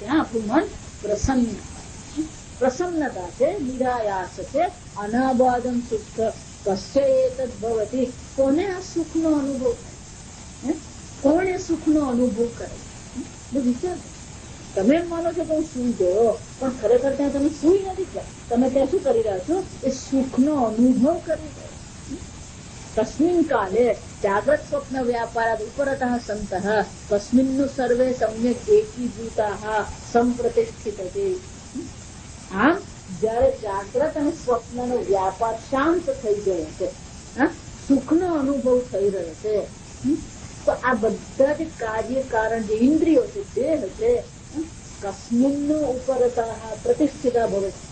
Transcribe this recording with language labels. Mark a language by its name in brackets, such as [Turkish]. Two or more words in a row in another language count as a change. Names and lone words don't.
[Gujarati] ત્યાં આપણું મન પ્રસન્ન, પ્રસન્નતા છે, નિરાયાસ છે, [Sanskrit] અનાબાદમ સુખ કશ્ય એતદ ભવતી. [Gujarati] કોને આ સુખ નો અનુભવ થાય? કોને સુખ નો અનુભવ કરે? વિચાર. તમે એમ માનો છો કે હું સુઈ ગયો, પણ ખરેખર ત્યાં તમે સુઈ નથી ગયા. તમે ત્યાં શું કરી રહ્યા છો? એ સુખ નો અનુભવ કરી રહ્યા છો. [Sanskrit] तस्मिन् काले जाग्रत स्वप्न व्यापारात् उपरतः सन्तः तस्मिन्नु सर्वे सम्यक् एकीभूताः संप्रतिष्ठितते। [Gujarati] આમ જયારે જાગ્રત અને સ્વપ્નનો વ્યાપાર શાંત થઈ ગયો છે, સુખનો અનુભવ થઈ રહ્યો છે, તો આ બધા જ કાર્ય કારણ જે ઇન્દ્રિયો છે, દેહ છે, [Sanskrit] કસ્મિન્નો ઉપરતઃ પ્રતિષ્ઠિતા ભવે.